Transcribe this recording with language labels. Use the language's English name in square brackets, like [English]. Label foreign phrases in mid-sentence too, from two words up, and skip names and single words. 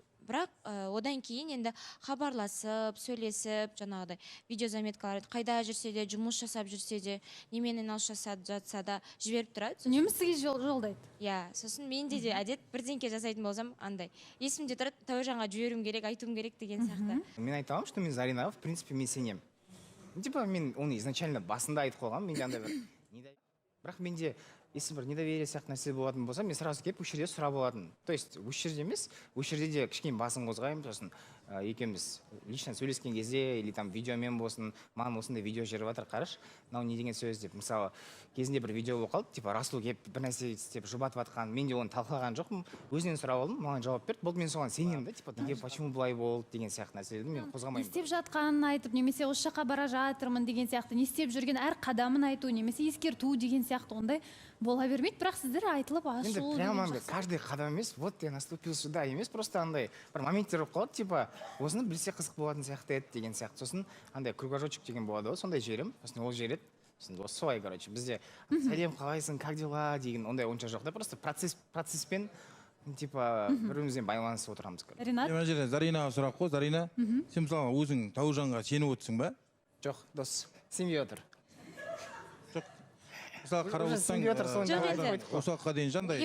[Kazakh] Бірақ одан кейін енді хабарласып, сөйлесіп, жаңағыдай видеозаметкалар қайда жүрсе де, жұмыс жасап жүрсе де, немен айналысып жатса да жіберіп тұрады. Немісіге жолдайды. Иә, сосын менде де әдет бірдеңке жасайтын болсам, андай. Есімде тұрады, Тәуіржанға жіберуім керек, айтуым керек деген сияқты. Мен айта аламын, что мен Заринаға, [Russian] в принципе, [Kazakh] мен сенемін. Мен оны изначально басында айтып қойғам, менде андай бір бірақ менде если бір недоверие сияқты нәрсе болатын болса, мен сразу келіп осы жерде сұрап алатын. [Russian] То есть [Kazakh] осы жерде емес, осы жерде де кішкене басын қозғаймын, сосын екеуміз лично сөйлескен кезде [Russian] или там [Kazakh] видеомен болсын, маған осындай видео жүріп жатыр, қараш, мынау не деген сөз деп. Мысалы, кезінде бір видео болып қалды, Расул келіп бір нәрсе істеп жұбатып жатқан, мен де оны талқылаған жоқпын, өзінен сұрап алдым, маған жауап берді. Болды, мен соған сенемін да, неге почему былай болды деген сияқты нәрселерді мен қозғамаймын. Не істеп жатқанын айтып, немесе осы жаққа бара жатырмын деген сияқты, не істеп жүрген әр қадамын айту, немесе ескерту деген сияқты ондай бола бермейді, бірақ сіздер айтылып ашу. Енді [Russian] прямо каждый [Kazakh] қадам емес, [Russian] вот я наступил сюда [Kazakh] емес, просто андай бір моменттер болып қалады, осыны білсе қызық болатын сияқты еді деген сияқты. Сосын андай кругожочек деген болады ғой, сондай жерім, сосын ол жереді. Сосын солай, короче, бізде сәлем қалайсың, [Russian] как дела [Kazakh] деген ондай онша жоқ да, просто процесспен бір-бірімізбен байланысып отырамыз. Ринат? Мына жерде Заринаға сұрақ қой, Зарина, сен мысалға өзің Тәуіржанға сеніп отырсың ба? Жоқ, дос, сенбей отыр. Мысалы қарап отырсаң, осы уақытқа дейін жандай.